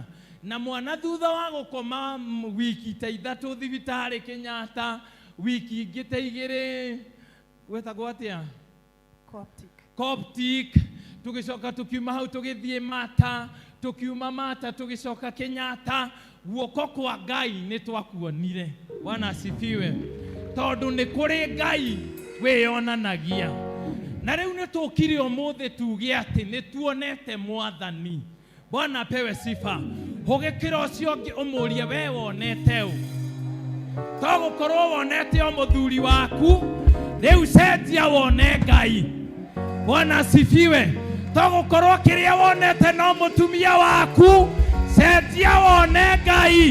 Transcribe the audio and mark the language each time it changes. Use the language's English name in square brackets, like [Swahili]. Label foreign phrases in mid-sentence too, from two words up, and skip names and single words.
[Kikuyu] Na mwana thutha wa gũkoma wiki ta ithatũ thibitarĩ Kenyatta, wiki ingĩ ta igĩrĩ gwetagwo atĩa Coptic, tũgĩcoka tũkiuma hau tũgĩthiĩ Mata, tukiuma Mata tũgĩcoka Kenyatta. Guoko kwa Ngai nĩ twakuonire. [Swahili] Bwana asifiwe. [Kikuyu] Tondũ nĩ kũrĩ Ngai wĩyonanagia. Na rĩu nĩ tũkire ũmũthĩ tuge atĩ nĩ tuonete Mwathani. [Swahili] Bwana apewe sifa. [Kikuyu] Ũgĩkĩra ũcio ũngĩ ũmũrie we wonete ũ. Togũkorwo wonete o mũthuri waku, rĩu cenjia wone Ngai. [Swahili] Bwana asifiwe. [Kikuyu] Togũkorwo kĩrĩa wonete no mũtumia waku, cenjia wone Ngai.